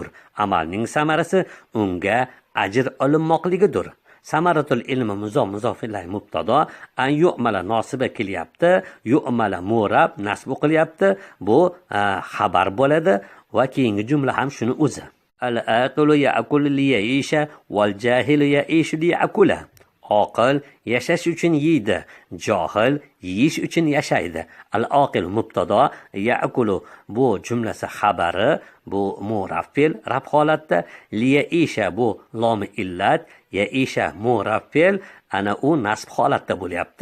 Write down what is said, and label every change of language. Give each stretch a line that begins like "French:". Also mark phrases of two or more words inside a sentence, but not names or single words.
Uzbek: Amalning samarasi unga ajr olinmoqligidir.
Arabic: ثمرة العلم
Uzbek: muzof ilay mubtado,
Arabic: أن يعمل
Uzbek: nosiba kelyapti, yu'mala murab nasb qilyapti. Bu xabar bo'ladi va keyingi jumla ham shuni o'zi.
Arabic: العاقل يأكل ليعيش والجاهل يعيش ليأكل.
Uzbek: oqil yashash uchun yeydi, johil yeyish uchun yashaydi. Al-oqil mubtado, ya'kulu bu jumlasi xabari, bu muraffil rab holatda, liyaisha bu lomi illat, yaisha muraffil ana u nasb holatda bo'lyapti.